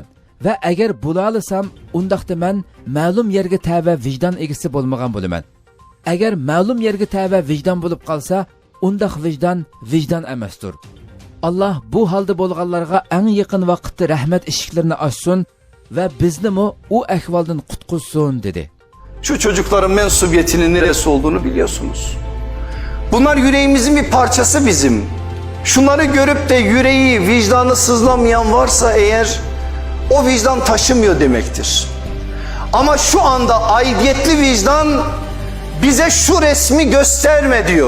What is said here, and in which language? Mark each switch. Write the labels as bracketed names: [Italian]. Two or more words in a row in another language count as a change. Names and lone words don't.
[Uzbek] Va agar bo'la olsam, undaqda men ma'lum yerga tava vijdon egisi bo'lmagan bo'laman. Agar ma'lum yerga tava vijdon bo'lib qolsa, undaq vijdon emasdir. Allah bu holda bo'lganlarga eng yaqin vaqtda rahmat eshiklarini ochsin va bizni u ahvoldan qutqizsin dedi. [Turkish] Şu çocukların mensubiyetinin neresi olduğunu biliyorsunuz. Bunlar yüreğimizin bir parçası bizim. Şunları görüp de yüreği, vicdanı sızlamayan varsa eğer, o vicdan taşımıyor demektir. Ama şu anda aidiyetli vicdan bize şu resmi gösterme diyor.